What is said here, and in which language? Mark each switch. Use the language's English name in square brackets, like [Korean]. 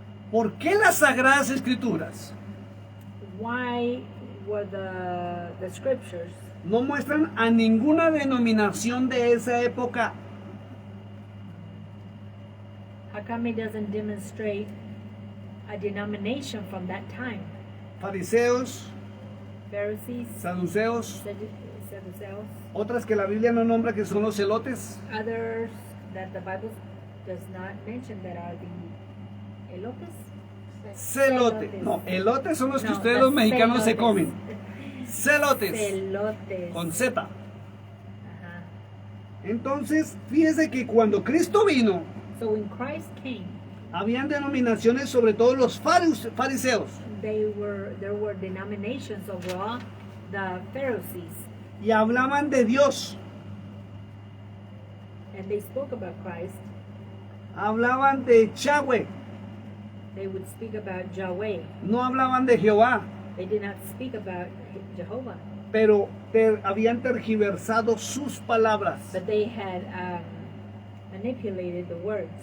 [Spanish] ¿por qué las Sagradas Escrituras [English] why were the scriptures [Spanish] no muestran a ninguna denominación de esa época? [English] how come it doesn't demonstrate a denomination from that time? [Spanish] Fariseos, [English] Pharisees, [Spanish] saduceos, [English] Sadducees, [Spanish] otras que la Biblia no nombra que son los celotes. [English] others that the Bible does not mention that are the elotes. [Spanish] Celote. No, elotes son los que [English] No, [Spanish] ustedes [English] the [Spanish] los mexicanos se [English] celotes. [Spanish] comen. Celotes. [English] Celotes. [Spanish] Con Z. Ajá. Entonces, fíjese que cuando Cristo vino, [English] So when Christ came, [Spanish] habían denominaciones, sobre todo los fariseos, [English] there were denominations overall, the Pharisees, [Spanish] y hablaban de Dios, [English] and they spoke about Christ. [Spanish] hablaban de Yahweh, [English] They would speak about Yahweh. [Spanish] no hablaban de Jehová, [English] They did not speak about Jehovah, [Spanish] pero habían tergiversado sus palabras, [English] but they had manipulated the words